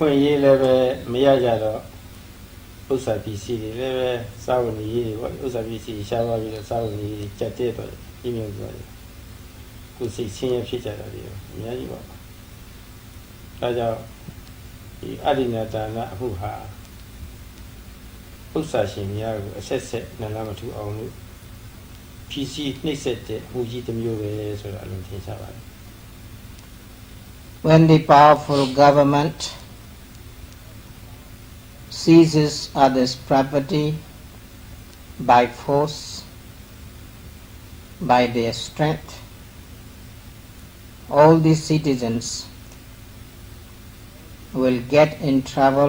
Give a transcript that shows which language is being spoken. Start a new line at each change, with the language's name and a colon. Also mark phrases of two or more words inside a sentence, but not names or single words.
Burmese: င့်အရေးလည်းပဲမရကြတော့ဥစ္စာပစ္စည်းတွေလည်းပဲစာဝန်ကြီးတွေပေါ့ဥစ္စာပစ္စည်းရှားသွားပြီးတော့စာဝန်ကြီးကြက်တဲ့တော့ပြင်းပြသွားတယ်ကိုယ်စိတ်ဆင်းရဲဖြစ်ကြတာတွေအများကြီးပါဒါကြောင့်ဒီအရိဏဒါနအမှုဟာဥစ္စာရှင်များကိုအဆက်ဆက်နလမထူအောင်လို့ဖြီးစီးနှိမ့်ဆက်တဲ့အမှုကြီးတစ်မျိုးပဲဆိုတာအလုံးထင်ရှားပါတယ်
English: When the powerful government seizes others' property by force, by their strength, all the citizens will get in trouble.